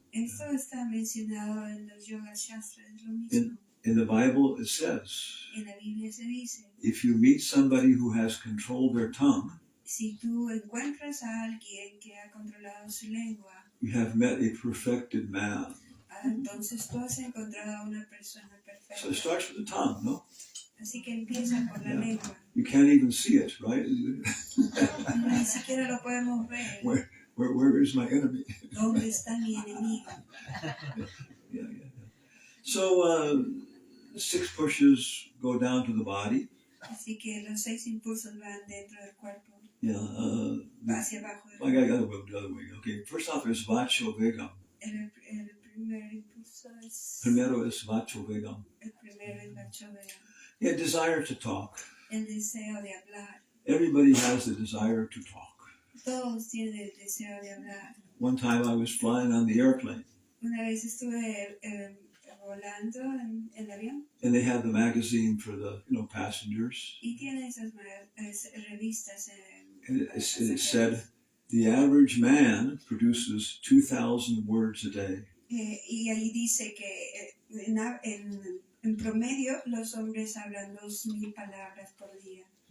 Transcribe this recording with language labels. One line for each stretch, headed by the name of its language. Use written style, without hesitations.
Spanish: Esto está mencionado en los Yoga Shastras, es lo mismo.
English: In the Bible, it says,
Spanish: En la Biblia se dice,
English: if you meet somebody who has controlled their tongue,
Spanish: si tú encuentras a alguien que ha controlado su lengua,
English: you have met a perfected man.
Spanish: Entonces tú has encontrado a una persona perfecta.
English: So it starts with the tongue, no?
Spanish: Así que empieza por la lengua.
English: You can't even see it, right?
Spanish: Ni siquiera lo podemos ver.
English: Where is my enemy?
Spanish: ¿Dónde está mi enemigo?
English: Yeah. So 6 pushes go down to the body.
Spanish: Así que los 6 impulsos van dentro del cuerpo.
English: Yeah.
Spanish: Hacia abajo.
English: I got the other way. Okay. First off, there's vacho vegam.
Spanish: El primer impulso es. Primero es vacho vegam. El primero es vacho vegam.
English: Yeah, desire to talk.
Spanish: El deseo de hablar.
English: Everybody has the desire to talk.
Spanish: Todos tienen el deseo de hablar.
English: One time I was flying on the airplane.
Spanish: Una vez estuve volando en el avión.
English: And they had the magazine for the passengers.
Spanish: Y tiene esas revistas.
English: And it said, the average man produces 2,000 words a day.
Spanish: Y ahí dice que en promedio los hombres hablan 2,000 palabras por día.